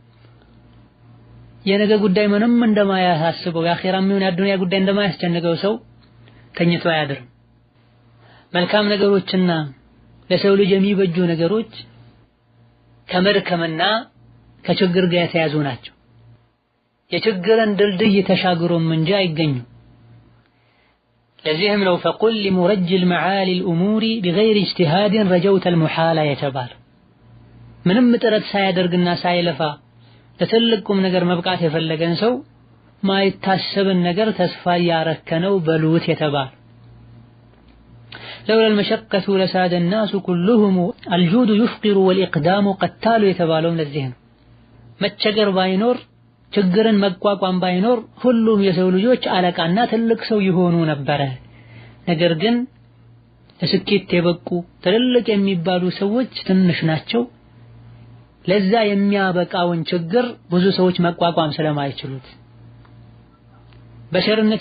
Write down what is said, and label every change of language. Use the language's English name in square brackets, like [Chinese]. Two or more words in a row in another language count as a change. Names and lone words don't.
[Amharic] የነገ ጉዳይ ምንም እንደማያሳስበው የአኺራም ይሁን የዱንያ ጉዳይ እንደማያስጨንቀው ሰው ተኝቶ አያድርም። መልካም ነገሮችና ለሰው ልጅ የሚበጁ ነገሮች ከመድከምና ከችግር ጋር የተያዙ ናቸው። የችግርን ድልድይ ተሻግሮም እንጂ አይገኙም። ለዚህም ነው [Arabic] فقل لمرج المعالي الأمور بغير اجتهاد رجوت المحال [Amharic] የተባለ ምንም ጥረት ሳያደርግና ሳይለፋ ለትልቁም ነገር መብቃት የፈለገን ሰው ማይታሰብን ነገር ተስፋ ያረከነው በሉት የተባለ። [Arabic] لولا المشقة لساد الناس كلهم الجود يفقر والإقدام قتال [Amharic] የተባለው ለዚህ ነው። መቸገር ባይኖር ችግርን መቋቋም ባይኖር ሁሉም የሰው ልጆች አለቃና ትልቅ ሰው ይሆኑ ነበረ። ነገር ግን ለስኬት የበቁ ትልልቅ የሚባሉ ሰዎች ትንሽ ናቸው። ለዛ የሚያበቃውን ችግር ብዙ ሰዎች መቋቋም ስለማይችሉት በቸርነት